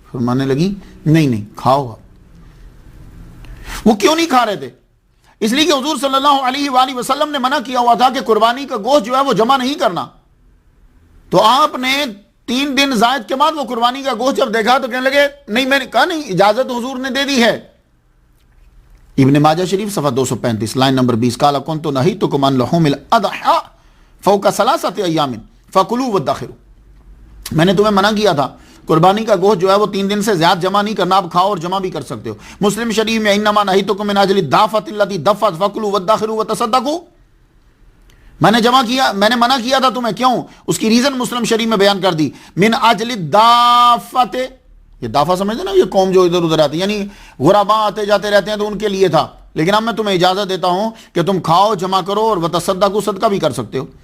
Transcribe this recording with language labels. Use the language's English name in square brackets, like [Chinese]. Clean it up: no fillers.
[Urdu] فرمانے لگی نہیں کھاؤ. وہ کیوں نہیں کھا رہے تھے؟ اس لیے کہ حضور صلی اللہ علیہ وآلہ وسلم نے منع کیا ہوا تھا کہ قربانی کا گوشت جو ہے وہ جمع نہیں کرنا. تو آپ نے 3 دن زائد کے بعد وہ قربانی کا گوشت جب دیکھا تو کہنے لگے نہیں، میں نے کہا نہیں، اجازت حضور نے دے دی ہے. ابن ماجہ شریف صفحہ 235 لائن نمبر 20 [Arabic] قال كنت نهيتكم عن لحوم الاضحى فوق 3 ايام فكلوا وادخروا. [Urdu] میں نے تمہیں منع کیا تھا قربانی کا گوشت جو ہے وہ 3 دن سے زیادہ جمع نہیں کرنا، آپ کھاؤ اور جمع بھی کر سکتے ہو. مسلم شریف میں [Arabic] انما نهيتكم من اجل الدافة التي دفت فكلوا وادخروا وتصدقوا. [Urdu] میں نے جمع کیا، میں نے منع کیا تھا تمہیں، کیوں؟ اس کی ریزن مسلم شریف میں بیان کر دی. [Arabic] من اجل الدافت، [Urdu] یہ دافع سمجھتے نا، یہ قوم جو ادھر ادھر آتی ہے، یعنی غرباء آتے جاتے رہتے ہیں تو ان کے لیے تھا. لیکن اب میں تمہیں اجازت دیتا ہوں کہ تم کھاؤ، جمع کرو، اور وتصدقوا، صدقہ بھی کر سکتے ہو.